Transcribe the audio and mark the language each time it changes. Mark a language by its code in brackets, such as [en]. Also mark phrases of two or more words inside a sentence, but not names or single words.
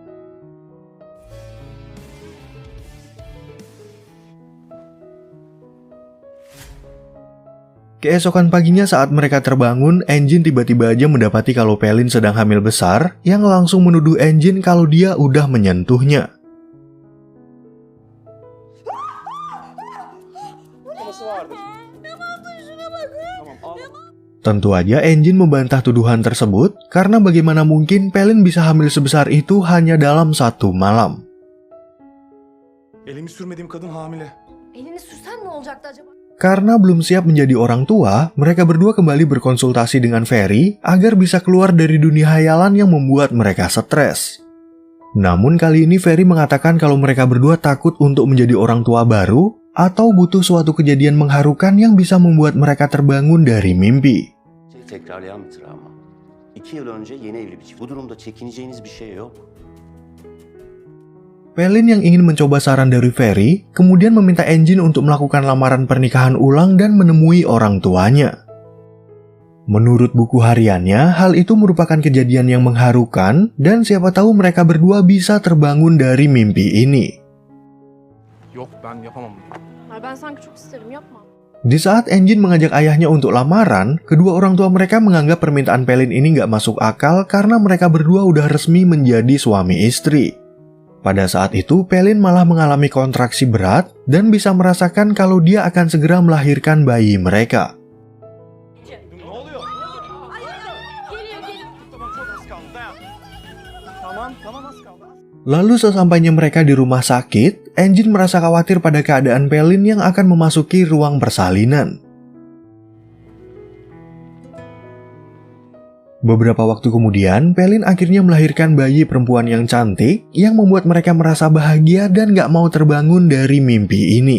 [id] Keesokan paginya saat mereka terbangun, Engin tiba-tiba aja mendapati kalau Pelin sedang hamil besar yang langsung menuduh Engin kalau dia udah menyentuhnya. Tentu aja Engin membantah tuduhan tersebut karena bagaimana mungkin Pelin bisa hamil sebesar itu hanya dalam 1 malam. [tr] Elimi sürmediğim kadın hamile. Elini sürsen ne olacaktı acaba? [id] karena belum siap menjadi orang tua, mereka berdua kembali berkonsultasi dengan Ferry agar bisa keluar dari dunia hayalan yang membuat mereka stres. Namun kali ini Ferry mengatakan kalau mereka berdua takut untuk menjadi orang tua baru atau butuh suatu kejadian mengharukan yang bisa membuat mereka terbangun dari mimpi. [tr] Tekrarlayan bir travma. 2 yıl önce yeni evli bir çift. Bu durumda çekineceğiniz bir şey yok. [id] Pelin yang ingin mencoba saran dari Ferry, kemudian meminta Engin untuk melakukan lamaran pernikahan ulang dan menemui orang tuanya. Menurut buku hariannya, hal itu merupakan kejadian yang mengharukan dan siapa tahu mereka berdua bisa terbangun dari mimpi ini. [tr] Yok ben yapamam. Ben sanki çok isterim, yapma. [id] Di saat Engin mengajak ayahnya untuk lamaran, kedua orang tua mereka menganggap permintaan Pelin ini nggak masuk akal karena mereka berdua udah resmi menjadi suami istri. Pada saat itu, Pelin malah mengalami kontraksi berat dan bisa merasakan kalau dia akan segera melahirkan bayi mereka. [tr] Ne oluyor? Tamam az kaldı. [id] Lalu sesampainya mereka di rumah sakit, Engin merasa khawatir pada keadaan Pelin yang akan memasuki ruang persalinan. Beberapa waktu kemudian, Pelin akhirnya melahirkan bayi perempuan yang cantik yang membuat mereka merasa bahagia dan gak mau terbangun dari mimpi ini.